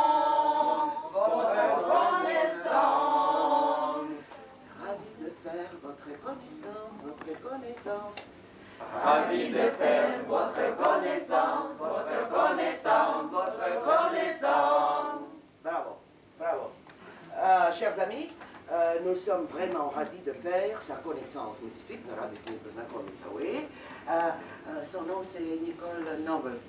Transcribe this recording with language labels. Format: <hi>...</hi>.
<fr>Ravi de faire votre connaissance. Votre connaissance. Ravi de faire votre connaissance. Votre connaissance. Votre connaissance. Bravo, bravo. Chers amis, nous sommes vraiment ravis de faire sa connaissance.</fr> <ru>Мы действительно рады с ней познакомиться,</ru> <fr>oui. Son nom c'est Nicole Noble.</fr>